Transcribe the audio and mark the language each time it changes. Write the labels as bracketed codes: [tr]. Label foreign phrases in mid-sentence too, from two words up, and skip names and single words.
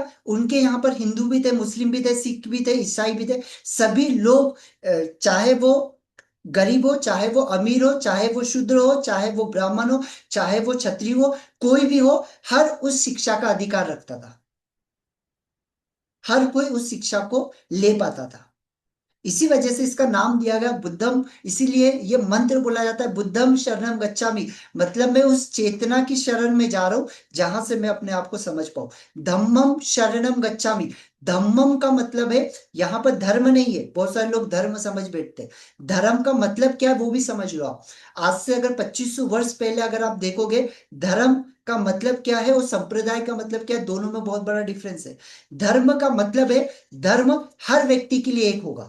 [hi] उनके यहाँ पर हिंदू भी थे, मुस्लिम भी थे, सिख भी थे, ईसाई भी थे, सभी लोग चाहे वो गरीब हो, चाहे वो अमीर हो, चाहे वो शूद्र हो, चाहे वो ब्राह्मण हो, चाहे वो क्षत्रिय हो, कोई भी हो, हर उस शिक्षा का अधिकार रखता था। हर कोई उस शिक्षा को ले पाता था। इसी वजह से इसका नाम दिया गया बुद्धम। इसीलिए ये मंत्र बोला जाता है [pi] बुद्धम शरणम गच्छामि। [hi] मतलब मैं उस चेतना की शरण में जा रहा हूं जहां से मैं अपने आप को समझ पाऊं। [pi] धम्मम शरणम गच्छामि। [hi] धम्मम का मतलब है, यहां पर धर्म नहीं है, बहुत सारे लोग धर्म समझ बैठते हैं। धर्म का मतलब क्या है वो भी समझ लो आप। आज से अगर 2500 वर्ष पहले अगर आप देखोगे धर्म का मतलब क्या है और संप्रदाय का मतलब क्या है, दोनों में बहुत बड़ा डिफरेंस है। धर्म का मतलब है धर्म हर व्यक्ति के लिए एक होगा।